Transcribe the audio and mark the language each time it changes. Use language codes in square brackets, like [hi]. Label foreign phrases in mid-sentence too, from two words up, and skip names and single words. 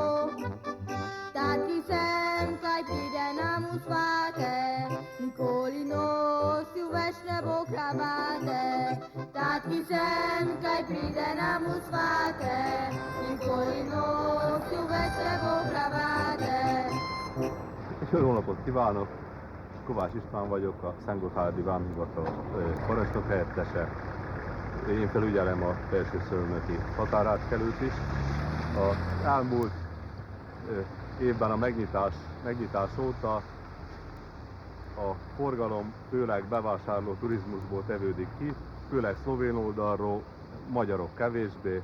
[sl] Taki sem, kaj pride nam v svate, nikoli nosil več ne bo kravate. Taki sem, kaj pride nam v svate, nikoli nosil več ne bo kravate. [hu] Jó napot kívánok! Kovács István vagyok, a Szentgotthárdi Vámhivatal parancsnok helyettese. Én felügyelem a felsőszölnöki határátkelőt is. Az elmúlt évben a megnyitás óta a forgalom főleg bevásárló turizmusból tevődik ki, főleg szlovén oldalról, magyarok kevésbé.